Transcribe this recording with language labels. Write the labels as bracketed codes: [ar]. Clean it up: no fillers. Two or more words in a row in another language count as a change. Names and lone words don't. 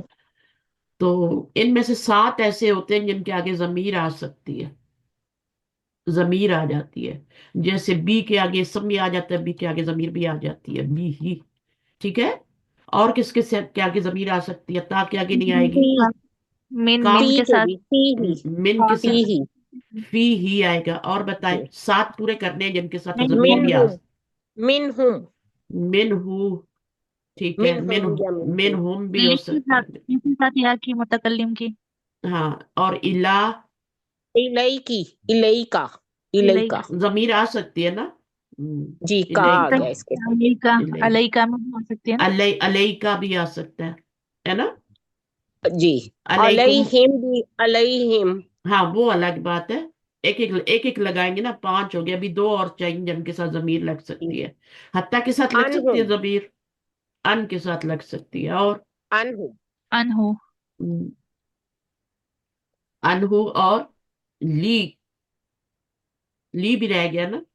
[hi] तो इनमें से 7 ऐसे होते हैं जिनके आगे जमीर आ सकती है, जमीर आ जाती है। जैसे बी के आगे इसम भी आ जाता है, बी के आगे जमीर भी आ जाती है, बी ही। ठीक है? और किसके से के आगे जमीर आ सकती है? ता के आगे नहीं मिन के आएगी। ती, साथ, मिन काफ, मिन ती के को साथ। भी ती ही, मिन के ती साथ ही। फी ही आएगा। और बताएं, जी 7 पूरे करने हैं जिनके साथ मिन जमीर हुम। भी मिन आ। [ar] हूँ, منه. منه, [hi] ठीक है, [ar] منهم [hi] या मिन मिन हुम। हुम भी हो सकता है। किसी साथ या की मुतकल्लिम की। हाँ, और इला [ar] إليكِ، إليكَ، إلي [hi] इलई का। का। जमीर आ सकती है ना। जी, का इलई आ का, गया इसके साथ। [ar] عليكَ, [hi] इलई, [ar] عليكَ [hi] में भी हो सकती है ना। [ar] على، عليكَ [hi] भी आ सकता है ना। जी, अलैकुम, अलैहिम भी, अलैहिम। हाँ वो अलग बात है। एक एक लगाएंगे ना, पांच हो गया, अभी दो और चाहिए जिनके साथ जमीर लग सकती है। हत्ता के साथ लग सकती है अनहुम, जमीर, अन के साथ लग सकती है, और अनहुम। अनहु। हम्म, अनहु, और ली, ली भी रह गया ना।